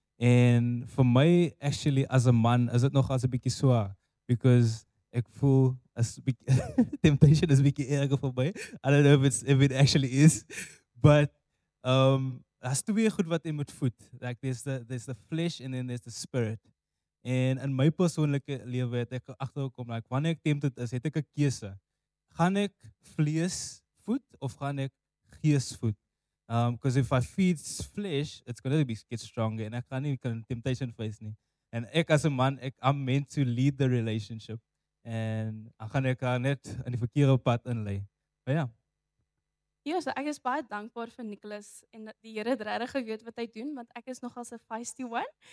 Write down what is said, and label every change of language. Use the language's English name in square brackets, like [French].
[Afrikaans] En vir my, actually, [English] as a man, [Afrikaans] is dit nog as 'n bietjie swaar. Because ek voel, temptation is 'n bietjie erger vir my. [English] I don't know if it actually is. But, [Afrikaans] daar's twee goed wat jy moet voed. [English] Like, there's the flesh and then there's the spirit. [Afrikaans] En in my persoonlike lewe het ek agtergekom, like, wanneer ek tempted is, het ek 'n keuse. Gaan ek vlees voed of gaan ek gees voed? [English] Because if I feed flesh, it's going to get stronger and I can't temptation face nie. [Afrikaans] En ek as 'n man, [English] I'm meant to lead the relationship. [Afrikaans] En dan gaan ek net in die verkeerde pad inlei. Maar ja. Ja, so ek is baie dankbaar vir Nicholas en dat die Here het regtig geweet wat hy doen, want ek is nogal 'n [English] feisty one.